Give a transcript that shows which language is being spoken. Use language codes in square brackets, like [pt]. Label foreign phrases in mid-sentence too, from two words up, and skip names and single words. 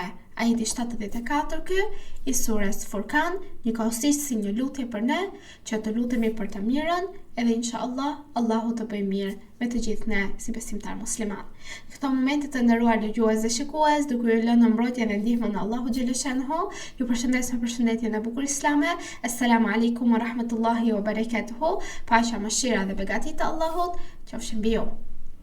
[sq] Ajeti 74 ky i surës Furkan njëkohësisht si një lutje për ne, që të lutemi për të mirën, edhe inshallah Allahu të bëjë mirë me të gjithë ne si besimtar musliman. Në këto momente të nderuar dëgjues dhe shikues, duke ju lënë në mbrojtjen dhe ndihmën e Allahu xhaleshanhu, ju përshëndes me përshëndetjen e bukur islame. [ar] السلام عليكم ورحمة الله وبركاته. [sq] Paqja, mëshira dhe begatit e Allahut qofshin mbi ju.